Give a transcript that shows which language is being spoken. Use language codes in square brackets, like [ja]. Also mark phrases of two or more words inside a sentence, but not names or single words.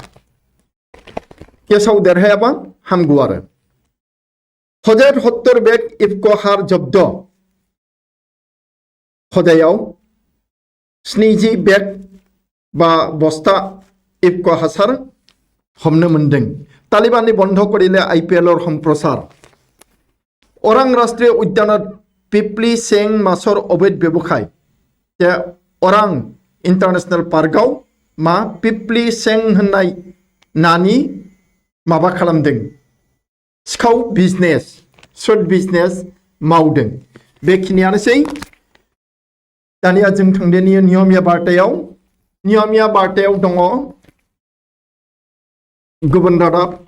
[brx] केसाव देरहायाबा हामगौ आरो। हजायाव 70 बेग इफक' हार जब्द। हजायाव 70 बेग बा बस्ता इफक' हासार हमनो मोनदों। [as] तालिबाननि বন্ধ কৰিলে IPLৰ সম্প্ৰচাৰ। ওৰাং ৰাষ্ট্ৰীয় উদ্যানত পিপলি চেং মাছৰ অবৈধ ব্যৱসায়। [brx] ওৰাং ইণ্টাৰনেশ্যনেল पार्कआव मा पिपली सें होननाय नानि माबा खालामदों सिखाव बिजनेस सुद बिजनेस मावदों। बेखिनियानोसै। दानिया जों थांदिनि नियमिया बार्तायाव दङ गुबुन रादाब।